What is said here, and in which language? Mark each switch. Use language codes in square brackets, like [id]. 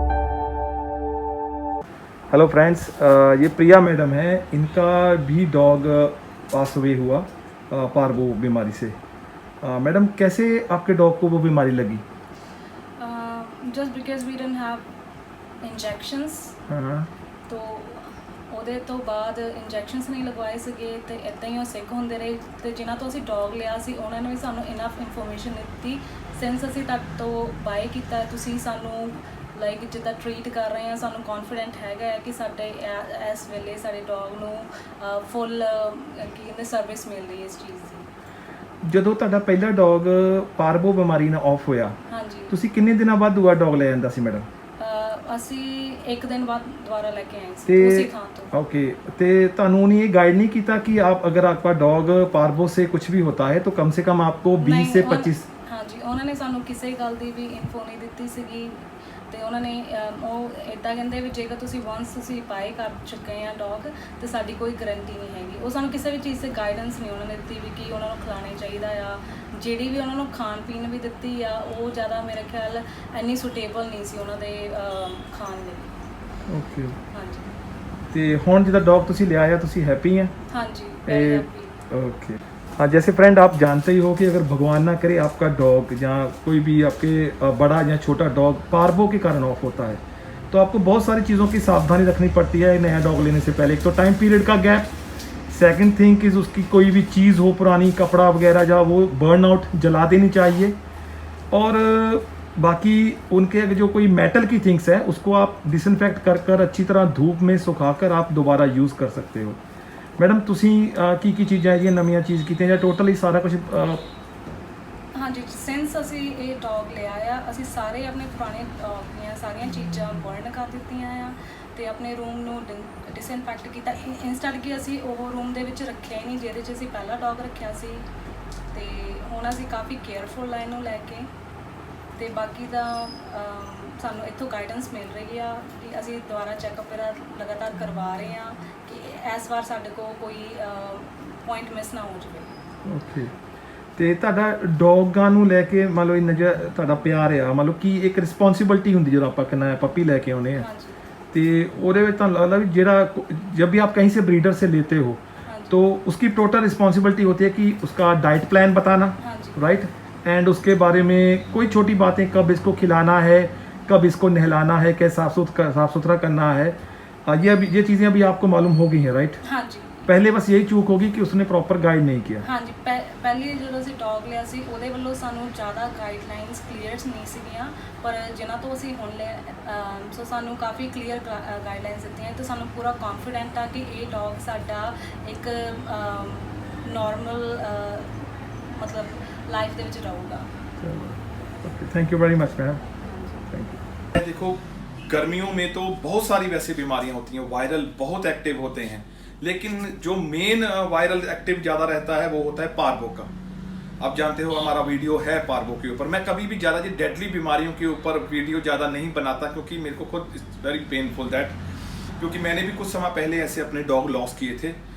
[hi] Hello friends, ये प्रिया madam है। इनका भी डॉग पास अवे हुआ पार्वो बीमारी से। मैडम, कैसे आपके डॉग को वो बीमारी लगी? [en] just because we didn't have injections [hi] हाँ। [pa] तो ਉਹਦੇ ਤੋਂ ਬਾਅਦ ਇੰਜੈਕਸ਼ਨਸ ਨਹੀਂ ਲਗਵਾਏ ਸੀਗੇ ਤੇ ਇੱਦਾਂ ਹੀ ਉਹ ਸਿੱਕ ਹੁੰਦੇ ਰਹੇ ਤੇ ਜਿਨ੍ਹਾਂ ਤੋਂ ਅਸੀਂ ਡੌਗ ਲਿਆ ਸੀ ਉਹਨਾਂ ਨੇ ਵੀ ਸਾਨੂੰ ਇਨਫ ਇਨਫੋਰਮੇਸ਼ਨ ਦਿੱਤੀ। ਸਿੰਸ ਅਸੀਂ ਤੁਹਾਡੇ ਤੋਂ ਬਾਏ ਕੀਤਾ, ਤੁਸੀਂ ਸਾਨੂੰ ਲਾਈਕ ਜਿੱਦਾਂ ਟਰੀਟ ਕਰ ਰਹੇ ਆ, ਸਾਨੂੰ ਕੌਨਫੀਡੈਂਟ ਹੈਗਾ ਹੈ ਕਿ ਸਾਡੇ ਇਸ ਵੇਲੇ ਸਾਡੇ ਡੌਗ ਨੂੰ ਫੁੱਲ ਕੀ ਕਹਿੰਦੇ ਸਰਵਿਸ ਮਿਲ ਰਹੀ ਹੈ ਇਸ ਚੀਜ਼ ਦੀ। ਜਦੋਂ ਤੁਹਾਡਾ ਪਹਿਲਾ ਡੌਗ ਪਾਰਵੋ ਬਿਮਾਰੀ ਨਾਲ ਆਫ ਹੋਇਆ, ਹਾਂਜੀ, ਤੁਸੀਂ ਕਿੰਨੇ ਦਿਨਾਂ ਬਾਅਦ ਦੂਆ ਡੌਗ ਲੈ ਜਾਂਦਾ ਸੀ ਮੈਡਮ? ਅਸੀਂ ਇੱਕ ਦਿਨ ਬਾਅਦ ਦੁਬਾਰਾ ਲੈ ਕੇ ਆਏ ਸੀ ਤੇ ਉਸੇ ਥਾਂ ਤੋਂ। [hi] ओके, तो ਤੁਹਾਨੂੰ उन्हें ये गाइड नहीं किया कि आप अगर आपका डॉग पार्वो से कुछ भी होता है तो कम से कम आपको 20 से 25? [pa] ਹਾਂਜੀ, ਉਹਨਾਂ ਨੇ ਸਾਨੂੰ ਕਿਸੇ ਗੱਲ ਦੀ ਵੀ ਇਨਫੋ ਨਹੀਂ ਦਿੱਤੀ ਸੀਗੀ ਤੇ ਉਹਨਾਂ ਨੇ ਉਹ ਇੱਦਾਂ ਕਹਿੰਦੇ ਵੀ ਜੇਕਰ ਤੁਸੀਂ ਵਾਂਸ ਤੁਸੀਂ ਬਾਏ ਕਰ ਚੁੱਕੇ ਆ ਡੌਗ ਤੇ ਸਾਡੀ ਕੋਈ ਗਰੰਟੀ ਨਹੀਂ ਹੈਗੀ। ਉਹ ਸਾਨੂੰ ਕਿਸੇ ਵੀ ਚੀਜ਼ 'ਤੇ ਗਾਈਡੈਂਸ ਨਹੀਂ ਉਹਨਾਂ ਨੇ ਦਿੱਤੀ ਵੀ ਕੀ ਉਹਨਾਂ ਨੂੰ ਖਿਲਾਉਣਾ ਚਾਹੀਦਾ ਆ। ਜਿਹੜੀ ਵੀ ਉਹਨਾਂ ਨੂੰ ਖਾਣ ਪੀਣ ਵੀ ਦਿੱਤੀ ਆ ਉਹ ਜ਼ਿਆਦਾ ਮੇਰੇ ਖਿਆਲ ਇੰਨੀ ਸੁਟੇਬਲ ਨਹੀਂ ਸੀ ਉਹਨਾਂ ਦੇ ਖਾਣ ਲਈ। [en] Okay. [pa] ਹਾਂਜੀ ਤੇ ਹੁਣ ਜਿਹਦਾ ਡੌਗ ਤੁਸੀਂ ਲਿਆ ਆ, ਤੁਸੀਂ [hi] हैप्पी हैं? [pa] ਹਾਂਜੀ, [en] very happy। Okay. [hi] हाँ, जैसे फ्रेंड आप जानते ही हो कि अगर भगवान ना करे आपका डॉग या कोई भी आपके बड़ा या छोटा डॉग पार्वो के कारण ऑफ होता है, तो आपको बहुत सारी चीज़ों की सावधानी रखनी पड़ती है नया डॉग लेने से पहले। एक तो टाइम पीरियड का गैप, [en] second thing is [hi] उसकी कोई भी चीज़ हो पुरानी, कपड़ा वगैरह जो वो बर्न आउट जला देनी चाहिए। और बाकी उनके जो कोई मेटल की थिंग्स है उसको आप डिसइंफेक्ट कर कर अच्छी तरह धूप में सुखाकर आप दोबारा यूज़ कर सकते हो। [pa] मैडम, ਤੁਸੀਂ ਕੀ ਚੀਜ਼ਾਂ ਜਿਹੜੀਆਂ ਨਵੀਆਂ ਚੀਜ਼ ਕੀਤੀਆਂ ਜਾਂ ਟੋਟਲੀ ਸਾਰਾ ਕੁਝ? ਹਾਂਜੀ, ਸਿੰਸ ਅਸੀਂ ਇਹ ਡੌਗ ਲਿਆ ਆ, ਅਸੀਂ ਸਾਰੇ ਆਪਣੇ ਪੁਰਾਣੇ ਡੌਗ ਦੀਆਂ ਸਾਰੀਆਂ ਚੀਜ਼ਾਂ ਬਰਨ ਕਰ ਦਿੱਤੀਆਂ ਆ ਤੇ ਆਪਣੇ ਰੂਮ ਨੂੰ ਡਿਸਇਨਫੈਕਟ ਕੀਤਾ। ਇੰਸਟੈਂਟ ਕਿ ਅਸੀਂ ਉਹ ਰੂਮ ਦੇ ਵਿੱਚ ਰੱਖਿਆ ਹੀ ਨਹੀਂ ਜਿਹਦੇ 'ਚ ਅਸੀਂ ਪਹਿਲਾ ਡੌਗ ਰੱਖਿਆ ਸੀ ਤੇ ਹੁਣ ਅਸੀਂ ਕਾਫੀ ਕੇਅਰਫੁਲ ਆ ਇਹਨੂੰ ਲੈ ਕੇ। ਤੇ ਬਾਕੀ ਦਾ ਸਾਨੂੰ ਇੱਥੋਂ ਗਾਈਡੈਂਸ ਮਿਲ ਰਹੀ ਆ ਕਿ ਅਸੀਂ ਦੁਬਾਰਾ ਚੈੱਕਅਪ ਇਹਦਾ ਲਗਾਤਾਰ ਕਰਵਾ ਰਹੇ ਆ ਕਿ ਇਸ ਵਾਰ ਸਾਡੇ ਕੋਲ ਕੋਈ ਪੁਆਇੰਟ ਮਿਸ ਨਾ ਹੋ ਜਾਵੇ। ਓਕੇ। ਤੇ ਤੁਹਾਡਾ ਡੌਗਾਂ ਨੂੰ ਲੈ ਕੇ ਮੰਨ ਲਓ ਇੰਨਾ ਜਿਹਾ ਤੁਹਾਡਾ ਪਿਆਰ ਆ, ਮੰਨ ਲਓ ਕਿ ਇੱਕ ਰਿਸਪੌਂਸਿਬਿਲਟੀ ਹੁੰਦੀ ਜਦੋਂ ਆਪਾਂ ਕਿੰਨਾ ਪੱਪੀ ਲੈ ਕੇ ਆਉਨੇ ਆ, ਹਾਂਜੀ ਤੇ ਉਹਦੇ ਵਿੱਚ ਤੁਹਾਨੂੰ ਲੱਗਦਾ ਵੀ ਜਿਹੜਾ [hi] जब भी आप कहीं से ब्रीडर से लेते हो [pa] ਹਾਂਜੀ [hi] तो उसकी टोटल रिस्पॉन्सिबिलिटी होती है कि उसका डाइट प्लान बताना, [pa] ਹਾਂਜੀ [en] Right? [hi] एंड उसके बारे में कोई छोटी बातें, कब इसको खिलाना है, कब इसको नहलाना है, कैसे साफ सुथरा करना है, ये चीज़ें अभी आपको मालूम हो गई हैं, राइट? [pa] ਹਾਂਜੀ [hi] पहले बस यही चूक होगी कि उसने प्रॉपर गाइड नहीं किया। [pa] ਹਾਂਜੀ ਪਹਿਲੀ ਜਦੋਂ ਅਸੀਂ ਡੌਗ ਲਿਆ ਸੀ ਉਹਦੇ ਵੱਲੋਂ ਸਾਨੂੰ ਜ਼ਿਆਦਾ ਗਾਈਡਲਾਈਨਸ ਕਲੀਅਰਸ ਨਹੀਂ ਸੀਗੀਆਂ, ਪਰ ਜਿਨ੍ਹਾਂ ਤੋਂ ਅਸੀਂ ਹੁਣ ਸੋ ਸਾਨੂੰ ਕਾਫੀ ਕਲੀਅਰ ਗਾਈਡਲਾਈਨਸ ਦਿੱਤੀਆਂ ਤੇ ਸਾਨੂੰ ਪੂਰਾ ਕੌਨਫੀਡੈਂਟ ਆ ਕਿ ਇਹ ਡੌਗ ਸਾਡਾ ਇੱਕ ਨੋਰਮਲ ਮਤਲਬ ਲਾਈਫ ਦੇ ਵਿੱਚ ਰਹੂਗਾ। [en] Thank you very much ma'am, thank you. [hi] देखो, गर्मियों में तो बहुत सारी वैसे बीमारियां होती हैं, वायरल बहुत एक्टिव होते हैं, लेकिन जो मेन वायरल एक्टिव ज़्यादा रहता है वो होता है पार्वो का। आप जानते हो हमारा वीडियो है पार्वो के ऊपर। मैं कभी भी ज़्यादा जी डेडली बीमारियों के ऊपर वीडियो ज़्यादा नहीं बनाता क्योंकि मेरे को खुद [en] very painful that, [hi] क्योंकि मैंने भी कुछ समय पहले ऐसे अपने डॉग लॉस किए थे।